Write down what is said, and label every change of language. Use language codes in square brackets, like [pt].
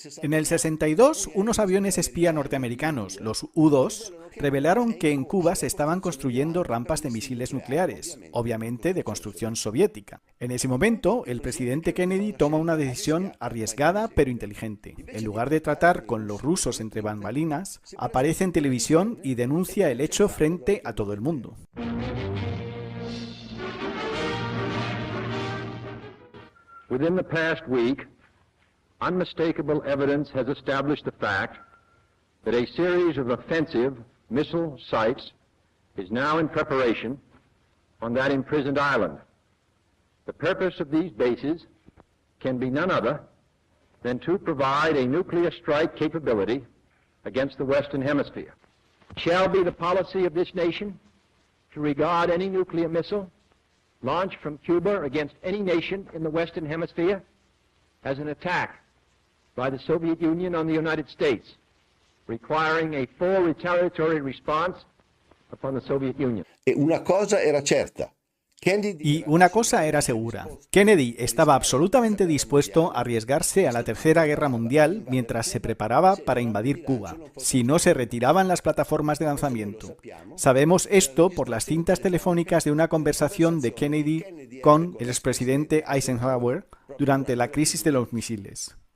[es] En el 62, unos aviones espía norteamericanos, los U-2, revelaron que en Cuba se estaban construyendo rampas de misiles nucleares, obviamente de construcción soviética. En ese momento, el presidente Kennedy toma una decisión arriesgada pero inteligente. En lugar de tratar con los rusos entre bambalinas, aparece en televisión y denuncia el hecho frente a todo el mundo. [en] Within the past week, unmistakable evidence has established the fact that a series of offensive missile sites is now in preparation on that imprisoned island. The purpose of these bases can be none other than to provide a nuclear strike capability against the Western Hemisphere. It shall be the policy of this nation to regard any nuclear missile launched from Cuba against any nation in the Western Hemisphere as an attack by the Soviet Union on the United States, requiring a full retaliatory response upon the Soviet Union. [it] E una cosa era certa. [es] Y una cosa era segura, Kennedy estaba absolutamente dispuesto a arriesgarse a la Tercera Guerra Mundial mientras se preparaba para invadir Cuba, si no se retiraban las plataformas de lanzamiento. Sabemos esto por las cintas telefónicas de una conversación de Kennedy con el expresidente Eisenhower durante la crisis de los misiles.